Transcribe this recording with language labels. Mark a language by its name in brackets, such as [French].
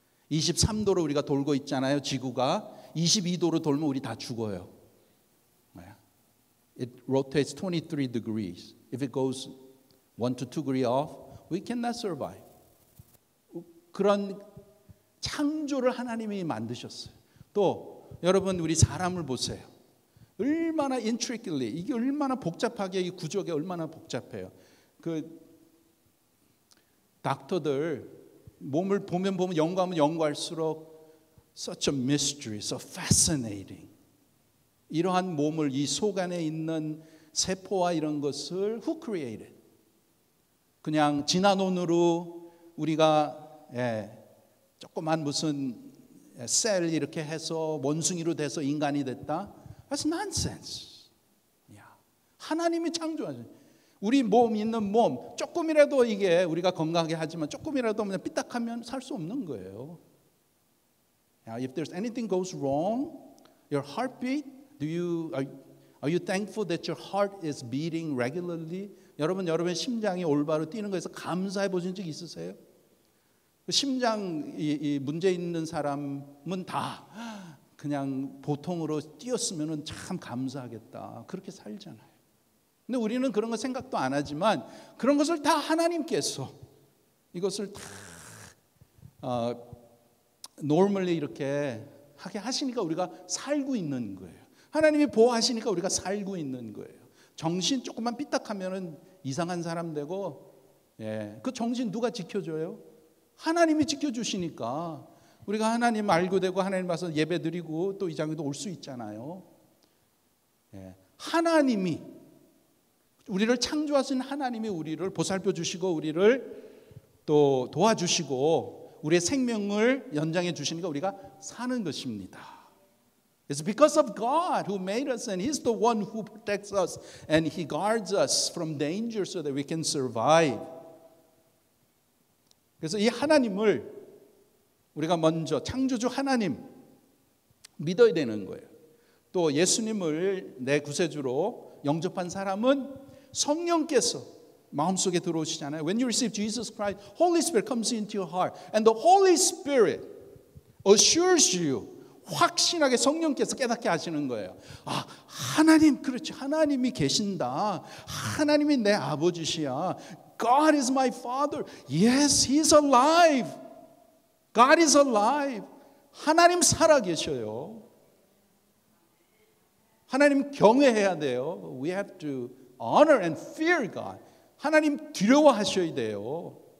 [Korean] 23도로 우리가 돌고 있잖아요. 지구가 22도로 돌면 우리 다 죽어요. [English] It rotates 23 degrees. If it goes 1 to 2 degrees off, we cannot survive. [Korean] 그런 창조를 하나님이 만드셨어요. 또 여러분 우리 사람을 보세요. 얼마나 [English] intricately, [Korean] 이게 얼마나 복잡하게, 이 구조가 얼마나 복잡해요. 그 닥터들 몸을 보면 연구하면 연구할수록 [English] such a mystery, so fascinating. [Korean] 이러한 몸을, 이 속 안에 있는 세포와 이런 것을 [English] who created? [Korean] 그냥 진화 논으로 우리가 조그만 무슨 셀 이렇게 해서 원숭이로 돼서 인간이 됐다? [English] That's nonsense. [Korean] 하나님이 창조하신 우리 몸 있는 몸 조금이라도 이게 우리가 건강하게 하지만 조금이라도 그냥 삐딱하면 살 수 없는 거예요. [English] If there's anything goes wrong, your heartbeat, are you thankful that your heart is beating regularly? [Korean] 여러분의 심장이 올바로 뛰는 거에서 감사해 보신 적 있으세요? 심장 문제 있는 사람은 다 그냥 보통으로 뛰었으면 참 감사하겠다. 그렇게 살잖아요. 근데 우리는 그런 거 생각도 안 하지만 그런 것을 다 하나님께서 이것을 다 normally 이렇게 하게 하시니까 우리가 살고 있는 거예요. 하나님이 보호하시니까 우리가 살고 있는 거예요. 정신 조금만 삐딱하면은 이상한 사람 되고, 그 정신 누가 지켜줘요? 하나님이 지켜주시니까 우리가 하나님 알고 되고 하나님 와서 예배드리고 또 이 장에도 올 수 있잖아요. 하나님이 우리를 창조하신 하나님이 우리를 보살펴 주시고 우리를 또 도와주시고 우리의 생명을 연장해 주시니까 우리가 사는 것입니다. [English] It's because of God who made us and He's the one who protects us and He guards us from danger so that we can survive. [Korean] 그래서 이 하나님을 우리가 먼저 창조주 하나님 믿어야 되는 거예요. 또 예수님을 내 구세주로 영접한 사람은 성령께서 마음속에 들어오시잖아요. [English] When you receive Jesus Christ, Holy Spirit comes into your heart. And the Holy Spirit assures you, [Korean] 확신하게 성령께서 깨닫게 하시는 거예요. 아, 하나님, 그렇지. 하나님이 계신다. 하나님이 내 아버지시야. [English] God is my Father. Yes, He is alive. God is alive. [Korean] 하나님 살아계셔요. 하나님 경외해야 돼요. [English] We have to honor and fear God. [Korean] 하나님 두려워하셔야 돼요.